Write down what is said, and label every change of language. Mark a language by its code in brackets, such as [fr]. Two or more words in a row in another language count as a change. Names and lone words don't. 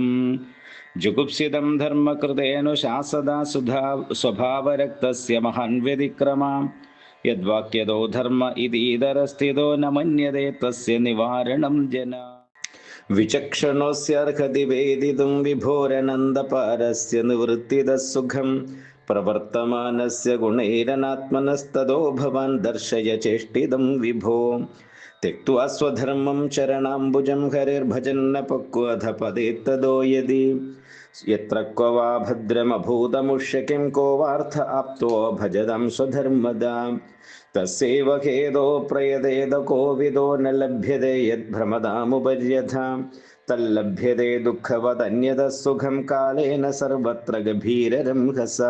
[sa] ജുഗുപ്സിതം ധർമ്മകൃതേനുശാസദാ സുധാ സ്വഭാവരക്തസ്യ മഹാൻ വ്യതിക്രമാ യദ്വാക്യതോ ധർമ്മ ഇതീതരസ്ഥിതോ ന മന്യതേ തസ്യ നിവാരണം ജന. വിചക്ഷണോസ്യർഹതി വേദിതും വിഭോരനന്ദപാരസ്യ നിവൃത്തിതഃ സുഖം പ്രവർത്തമാനസ്യ ഗുണൈരനാത്മനസ്തതോ ഭവാൻ ദർശയ ചേഷ്ടിതം വിഭോ. त्यक्त्वा स्वधर्मं चरणाम्बुजं हरिर्भजन्न पक्वधपदेत्तदो यदि यत्र क्व वा भद्रमभूतमुष्य किं को वार्थ आप्तो भजदं स्वधर्मदा. तस्यैव खेदो प्रयतेद कोविदो न लभ्यते यद्भ्रमदामुपर्यथा तल्लभ्यते दुःखवदन्यतः सुखं कालेन सर्वत्र गभीररंहसा.